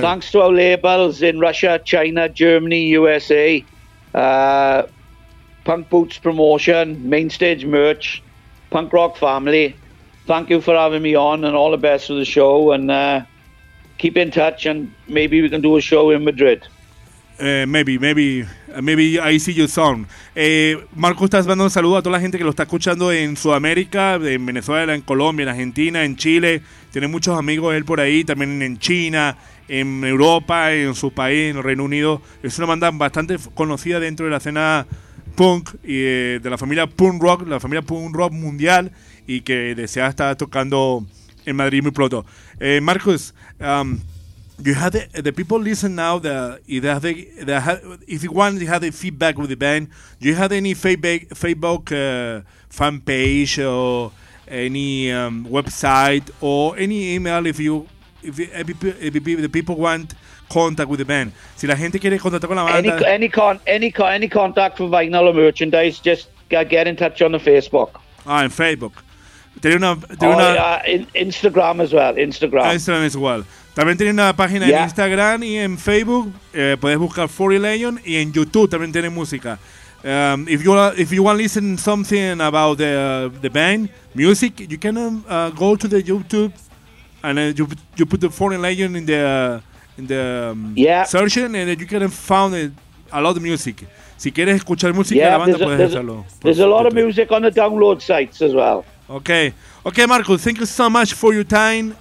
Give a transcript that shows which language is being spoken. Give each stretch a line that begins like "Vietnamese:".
English: Thanks to our labels in Russia, China, Germany, USA, Punk Boots Promotion, Main Stage Merch, Punk Rock Family. Thank you for having me on, and all the best for the show. And keep in touch, and maybe we can do a show in Madrid. Maybe I see you soon.
Spanish: Marco, estás mandando un saludo a toda la gente que lo está escuchando en Sudamérica, en Venezuela, en Colombia, en Argentina, en Chile. Tiene muchos amigos él por ahí, también en China, en Europa, en su país, en el Reino Unido. Es una banda bastante conocida dentro de la escena punk y de la familia punk rock, la familia punk rock mundial, y que desea estar tocando en Madrid muy pronto.
English: Marcos, you had the people listen now. If you had the feedback with the band, do you have any Facebook fan page or any website or any email? If the people want contact with the band,
Spanish: si la gente quiere contactar con la banda,
English: any contact for vinyl or merchandise, just get in touch on the Facebook. Ah, on Facebook.
Spanish: Tiene una
English: Instagram as well. Instagram as well.
Spanish: También tiene una página en Instagram y en Facebook. Puedes buscar 40 Legion, y en YouTube también tiene música.
English: If you want to listen something about the band music, you can go to the YouTube, and you put the 40 Legion in the search, and you can find a lot of music.
Spanish: Si quieres escuchar música de la banda, puedes hacerlo.
English: There's a lot of music on the download sites as well. Okay, Marco, thank you so much for your time.